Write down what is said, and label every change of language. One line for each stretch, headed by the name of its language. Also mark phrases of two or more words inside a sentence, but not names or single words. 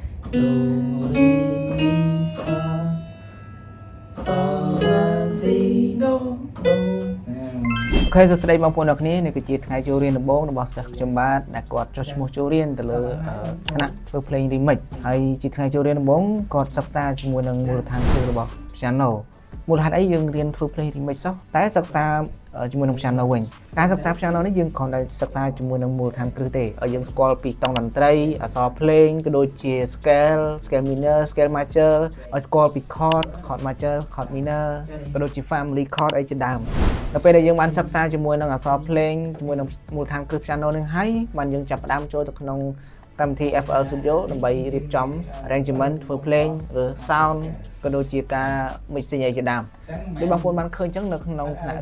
Khmer: Do, re, mi, fa, sol, la, si, do, do โอเคសួស្តីបងប្អូនអរគ្នានេះគឺជាថ្ងៃចូលរៀនដំបូងរបស់សិស្សខ្ញុំបាទដែលគាត់ចុះឈ្មោះចូលរៀនទៅលើថ្នាក់ធ្វើភ្លេង remix ហើយជាថ្ងៃចូលរៀនដំបូងគាត់សិក្សាជាមួយនឹងមូលដ្ឋានគ្រឹះរបស់ piano មូលហេតុអីយើងរៀនធ្វើភ្លេង remix សោះតែសិក្សាជាមួយនឹង piano វិញការ សិក្សា piano នេះយើងគ្រាន់តែសិក្សាជាមួយនឹងមូលដ្ឋានគ្រឹះទេឲ្យយើងស្គាល់ពីតង់តន្ត្រីអក្សរភ្លេងក៏ដូចជា
English: scale minor scale major
Khmer: ឲ្យស្គាល់ពី
English: chord major chord minor
Khmer: ក៏ដូចជា
English: family chord
Khmer: អីជាដើមដល់ពេលដែលយើងបានសិក្សាជាមួយនឹងអក្សរភ្លេងជាមួយ នឹងមូលដ្ឋានគ្រឹះ piano នឹងហើយបានយើងចាប់ផ្ដើមចូលទៅក្នុងកម្មវិធី FL Studio ដើម្បីរៀបចំ arrangement ធ្វើភ្លេងឬ sound ក៏ដូចជាការ mixing អីជាដើមដូចបងប្អូនបានឃើញអញ្ចឹងនៅក្នុងថ្នាក់